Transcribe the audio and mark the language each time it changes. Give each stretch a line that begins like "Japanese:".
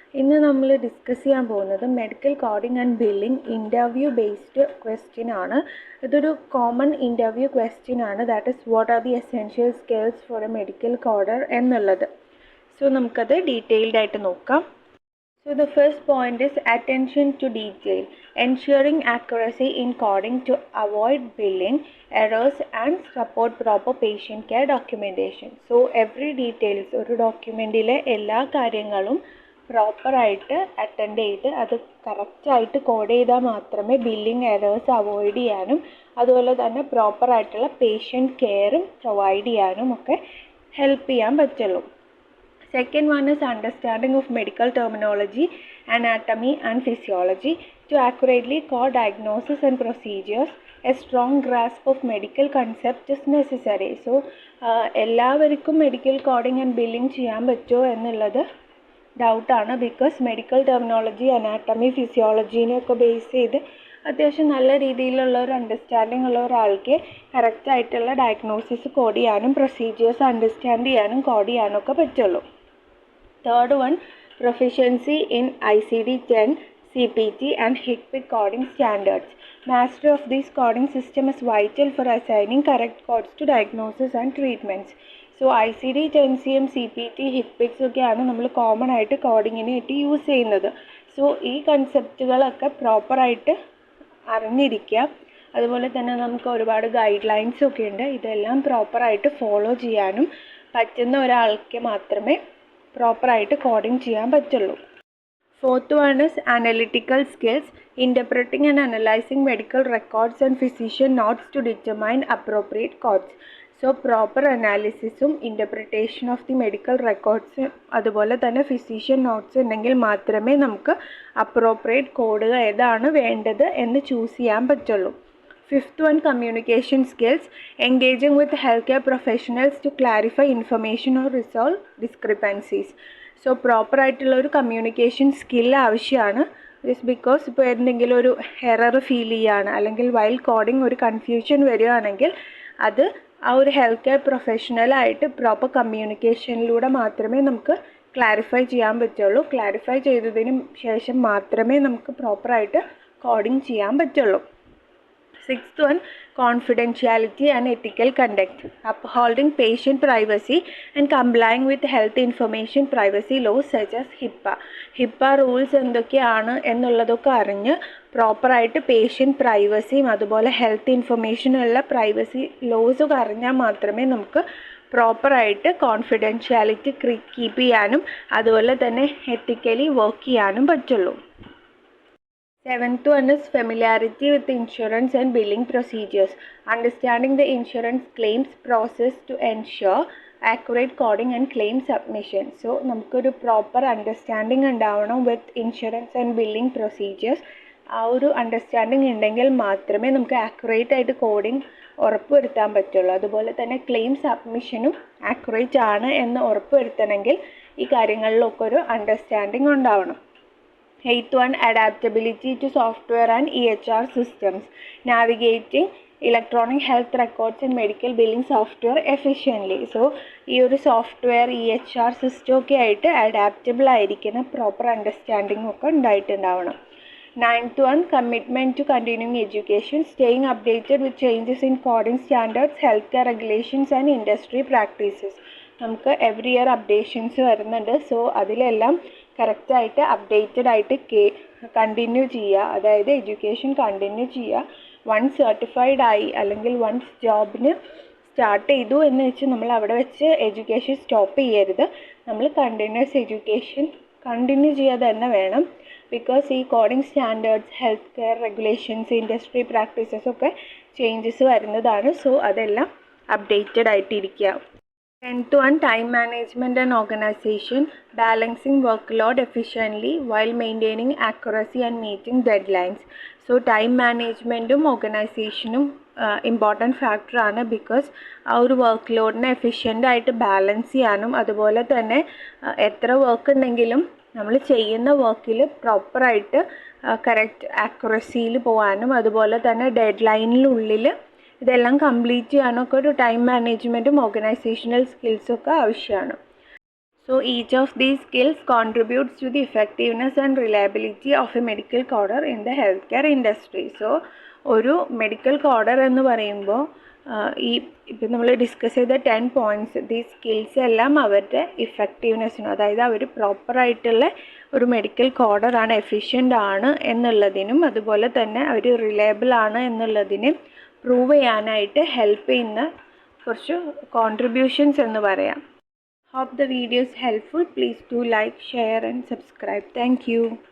Malayalam: ഇന്ന് നമ്മൾ ഡിസ്കസ് ചെയ്യാൻ പോകുന്നത്
English: medical coding and billing interview based question
Malayalam: ആണ്. ഇതൊരു കോമൺ ഇൻ്റർവ്യൂ ക്വസ്റ്റ്യൻ ആണ്.
English: that is what are the essential skills for a medical coder
Malayalam: എന്നുള്ളത്. സോ നമുക്കത് ഡീറ്റെയിൽഡ് ആയിട്ട് നോക്കാം.
English: So the first point is attention to detail, ensuring accuracy in coding to avoid billing errors and support proper patient care documentation. So every details
Malayalam: ഒരു ഡോക്യുമെൻറ്റിലെ എല്ലാ കാര്യങ്ങളും പ്രോപ്പറായിട്ട് attend ചെയ്ത് അത് കറക്റ്റായിട്ട് കോഡ് ചെയ്താൽ മാത്രമേ ബില്ലിംഗ് എറേഴ്സ് അവോയ്ഡ് ചെയ്യാനും അതുപോലെ തന്നെ പ്രോപ്പറായിട്ടുള്ള പേഷ്യൻറ്റ് കെയറും പ്രൊവൈഡ് ചെയ്യാനും ഒക്കെ ഹെൽപ്പ് ചെയ്യാൻ പറ്റുള്ളൂ.
English: Second one is understanding of medical terminology, anatomy and physiology to accurately code diagnosis and procedures. A strong grasp of medical concept is necessary.
Malayalam: So, എല്ലാവർക്കും medical coding and billing ചെയ്യാൻ പറ്റുമോ എന്നുള്ളത് ഡൗട്ടാണ്. Because medical terminology, anatomy, ഫിസിയോളജീനെയൊക്കെ base ചെയ്ത് അത്യാവശ്യം നല്ല രീതിയിലുള്ള ഒരു understanding ഉള്ള ഒരാൾക്ക് കറക്റ്റായിട്ടുള്ള ഡയഗ്നോസിസ് കോഡ് ചെയ്യാനും പ്രൊസീജിയേഴ്സ് അണ്ടർസ്റ്റാൻഡ് ചെയ്യാനും കോഡ് ചെയ്യാനും ഒക്കെ പറ്റുള്ളൂ.
English: Third one, proficiency in ICD-10, CPT and HCPC coding standards. Mastery of this coding system is vital for assigning correct codes to diagnosis and treatments.
Malayalam: So ICD-10, CM, CPT, HCPC ഒക്കെയാണ് നമ്മൾ common ആയിട്ട് കോഡിങ്ങിനായിട്ട് use ചെയ്യുന്നത്. So ഈ കൺസെപ്റ്റുകളൊക്കെ പ്രോപ്പറായിട്ട് അറിഞ്ഞിരിക്കുക. അതുപോലെ തന്നെ നമുക്ക് ഒരുപാട് ഗൈഡ് ലൈൻസ് ഒക്കെ ഉണ്ട്. ഇതെല്ലാം പ്രോപ്പറായിട്ട് ഫോളോ ചെയ്യാനും പറ്റുന്ന ഒരാൾക്ക് മാത്രമേ പ്രോപ്പറായിട്ട് കോഡിംഗ് ചെയ്യാൻ പറ്റുള്ളൂ.
English: Fourth one is analytical skills, interpreting and analysing medical records and physician notes to determine appropriate codes.
Malayalam: So proper അനാലിസിസും
English: interpretation of the medical records
Malayalam: അതുപോലെ തന്നെ ഫിസിഷ്യൻ നോട്ട്സ് ഉണ്ടെങ്കിൽ മാത്രമേ നമുക്ക് അപ്രോപ്രിയേറ്റ് കോഡ് ഏതാണ് വേണ്ടത് എന്ന് ചൂസ് ചെയ്യാൻ പറ്റുള്ളൂ.
English: Fifth one, communication skills, engaging with healthcare professionals to clarify information or resolve discrepancies.
Malayalam: So proper ആയിട്ടുള്ള ഒരു കമ്മ്യൂണിക്കേഷൻ സ്കിൽ ആവശ്യമാണ്. ജസ്റ്റ് ബിക്കോസ് ഇപ്പോൾ എന്തെങ്കിലും ഒരു എറർ ഫീൽ ചെയ്യുകയാണ് അല്ലെങ്കിൽ വൈൽ കോഡിങ് ഒരു കൺഫ്യൂഷൻ വരികയാണെങ്കിൽ അത് ആ ഒരു ഹെൽത്ത് കെയർ പ്രൊഫഷണലായിട്ട് പ്രോപ്പർ കമ്മ്യൂണിക്കേഷനിലൂടെ മാത്രമേ നമുക്ക് ക്ലാരിഫൈ ചെയ്യാൻ പറ്റുള്ളൂ. ക്ലാരിഫൈ ചെയ്തതിന് ശേഷം മാത്രമേ നമുക്ക് പ്രോപ്പറായിട്ട് കോഡിങ് ചെയ്യാൻ പറ്റുള്ളൂ.
English: Sixth one, confidentiality and ethical conduct, upholding patient privacy and complying with health information privacy laws such as HIPAA.
Malayalam: HIPAA rules എന്തൊക്കെയാണ് എന്നുള്ളതൊക്കെ അറിഞ്ഞ് പ്രോപ്പറായിട്ട് പേഷ്യൻറ്റ് പ്രൈവസിയും അതുപോലെ ഹെൽത്ത് ഇൻഫർമേഷനുള്ള പ്രൈവസി ലോസൊക്കെ അറിഞ്ഞാൽ മാത്രമേ നമുക്ക് പ്രോപ്പറായിട്ട് കോൺഫിഡൻഷ്യാലിറ്റി കീപ്പ് ചെയ്യാനും അതുപോലെ തന്നെ എത്തിക്കലി വർക്ക് ചെയ്യാനും പറ്റുള്ളൂ.
English: Seventh one is familiarity with insurance and billing procedures, understanding the insurance claims process to ensure accurate coding and claim submission.
Malayalam: So നമുക്കൊരു പ്രോപ്പർ അണ്ടർസ്റ്റാൻഡിങ് ഉണ്ടാവണം
English: With insurance and billing procedures.
Malayalam: ആ ഒരു understanding ഉണ്ടെങ്കിൽ മാത്രമേ നമുക്ക് accurate ആയിട്ട് കോഡിംഗ് ഉറപ്പുവരുത്താൻ പറ്റുള്ളൂ. അതുപോലെ തന്നെ ക്ലെയിം സബ്മിഷനും ആക്യുറേറ്റ് ആണ് എന്ന് ഉറപ്പുവരുത്തണമെങ്കിൽ ഈ കാര്യങ്ങളിലൊക്കെ ഒരു അണ്ടർസ്റ്റാൻഡിങ് ഉണ്ടാവണം.
English: Eighth one, adaptability to software and EHR systems, navigating electronic health records and medical billing software efficiently.
Malayalam: So ഈ ഒരു സോഫ്റ്റ്വെയർ EHR സിസ്റ്റം ഒക്കെ ആയിട്ട് അഡാപ്റ്റബിൾ ആയിരിക്കുന്ന പ്രോപ്പർ അണ്ടർസ്റ്റാൻഡിങ് ഒക്കെ ഉണ്ടായിട്ടുണ്ടാവണം.
English: Ninth one, commitment to continuing education, staying updated with changes in coding standards, healthcare regulations and industry practices.
Malayalam: നമുക്ക് every year updations വരുന്നുണ്ട്. So അതിലെല്ലാം കറക്റ്റായിട്ട് അപ്ഡേറ്റഡ് ആയിട്ട് കണ്ടിന്യൂ ചെയ്യുക. അതായത് എഡ്യൂക്കേഷൻ കണ്ടിന്യൂ ചെയ്യുക. വൺസ് സർട്ടിഫൈഡ് ആയി അല്ലെങ്കിൽ വൺസ് ജോബിന് സ്റ്റാർട്ട് ചെയ്തു എന്ന് വെച്ച് നമ്മൾ അവിടെ വെച്ച് എഡ്യൂക്കേഷൻ സ്റ്റോപ്പ് ചെയ്യരുത്. നമ്മൾ കണ്ടിന്യൂസ് എഡ്യൂക്കേഷൻ കണ്ടിന്യൂ ചെയ്യാതെ തന്നെ വേണം. ബിക്കോസ് ഈ coding standards, health care regulations, industry practices ഒക്കെ ചേഞ്ചസ് വരുന്നതാണ്. സോ അതെല്ലാം അപ്ഡേറ്റഡ് ആയിട്ടിരിക്കുക.
English: Tenth one, time management and organization, balancing workload efficiently while maintaining accuracy and meeting deadlines.
Malayalam: So time managementum organizationum important ഫാക്ടറാണ്. Because ആ ഒരു work ലോഡിനെ efficient ആയിട്ട് balance ചെയ്യാനും അതുപോലെ തന്നെ എത്ര വർക്ക് ഉണ്ടെങ്കിലും നമ്മൾ ചെയ്യുന്ന വർക്കിൽ പ്രോപ്പറായിട്ട് കറക്റ്റ് ആക്യുറസിയിൽ പോകാനും അതുപോലെ തന്നെ ഡെഡ് ലൈനിനുള്ളിൽ ഇതെല്ലാം കംപ്ലീറ്റ് ചെയ്യാനൊക്കെ ഒരു ടൈം മാനേജ്മെൻറ്റും ഓർഗനൈസേഷണൽ സ്കിൽസൊക്കെ ആവശ്യമാണ്.
English: So each of these skills contributes to the effectiveness and reliability of a medical coder in the healthcare industry.
Malayalam: So ഒരു മെഡിക്കൽ കോഡർ എന്ന് പറയുമ്പോൾ ഇപ്പം നമ്മൾ ഡിസ്കസ് ചെയ്ത 10 പോയിൻറ്റ്സ് ഈ സ്കിൽസ് എല്ലാം അവരുടെ ഇഫക്റ്റീവ്നെസ്സിനും, അതായത് അവർ പ്രോപ്പറായിട്ടുള്ള ഒരു മെഡിക്കൽ കോഡറാണ്, എഫിഷ്യൻ്റ് ആണ് എന്നുള്ളതിനും അതുപോലെ തന്നെ അവർ റിലയബിൾ ആണ് എന്നുള്ളതിനും പ്രൂവ് ചെയ്യാനായിട്ട് ഹെൽപ്പ് ചെയ്യുന്ന കുറച്ച് കോൺട്രിബ്യൂഷൻസ് എന്ന് പറയാം.
English: Hope the video is helpful. Please do like, share and subscribe. Thank you.